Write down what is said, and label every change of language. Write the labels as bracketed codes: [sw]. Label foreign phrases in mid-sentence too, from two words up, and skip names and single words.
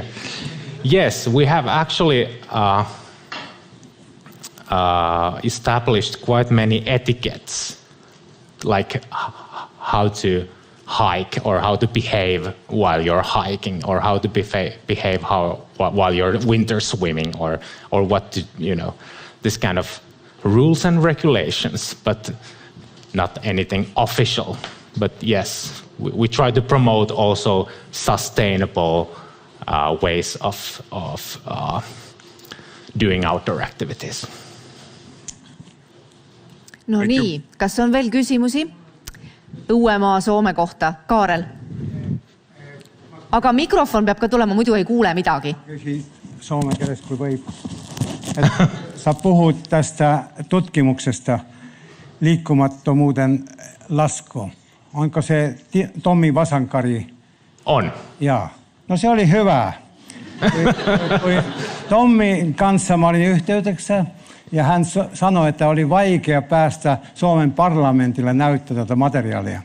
[en] Yes, we have actually established quite many etiquettes, like how to hike or how to behave while you're hiking, or how to behave while you're winter swimming, or what to, you know, this kind of rules and regulations, but not anything official. But yes, we try to promote also sustainable ways of doing outdoor activities. [et] No nii, kas on veel küsimusi Õuemaa Soome kohta? Kaarel. Aga mikrofon peab ka tulema, muidu ei kuule midagi. Küsi soome keeles, kui võib. [fi] Sa puhud tästä tutkimuksesta liikkumattomuuden lasku. Onko se Tommi Vasankari? On. Jaa. No se oli hyvä. Tommin kanssa mä olin yhteydessä ja hän sanoi, että oli vaikea päästä Suomen parlamentille näyttää tätä materiaalia.